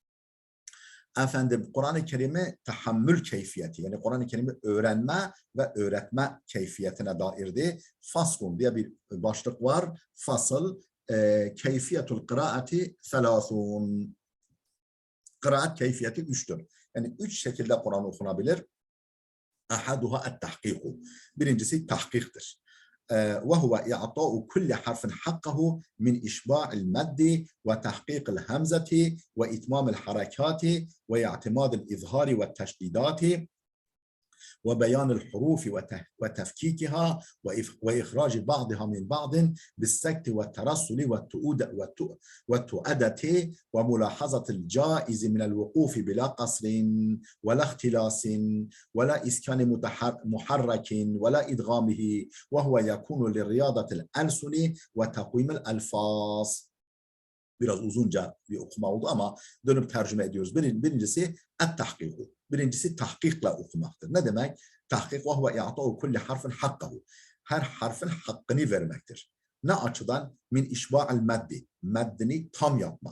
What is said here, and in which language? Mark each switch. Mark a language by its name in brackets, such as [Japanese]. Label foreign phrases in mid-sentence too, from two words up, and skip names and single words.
[Turkish] Efendim Kur'an-ı Kerim'i tahammül keyfiyeti, yani Kur'an-ı Kerim'i öğrenme ve öğretme keyfiyetine dairdi. Faslun diye bir başlık var. Fasıl, [Arabic] كيفية القراءة ثلاث. [Turkish] Kıraat keyfiyeti 3'tür. Yani 3 şekilde Kur'an okunabilir. [Arabic] أحدها التحقيق. [Turkish] Birincisi tahkiktir. [Arabic] وهو إعطاء كل حرف حقه من إشباع المد وتحقيق الهمزة وإتمام الحركات واعتماد الإظهار والتشديدات وبيان الحروف وتفكيكها وإخراج بعضها من بعض بالسكت والترسل والتؤدة وملاحظة الجائز من الوقوف بلا قصر ولا اختلاس ولا إسكان محرك ولا إدغامه وهو يكون للرياضة الألسن وتقويم الألفاظ. [Turkish] Biraz uzunca bir okuma oldu ama dönüp tercüme ediyoruz. Birincisi et-tahkiku. Birincisi tahkikle okumaktır. Ne demek? [Arabic] تحقيق وهو إعطاء كل حرف حقه. [Turkish] Her harfin hakkını vermektir. Ne açıdan? [Arabic] من إشباع المد. [Turkish] Meddini tam yapmak.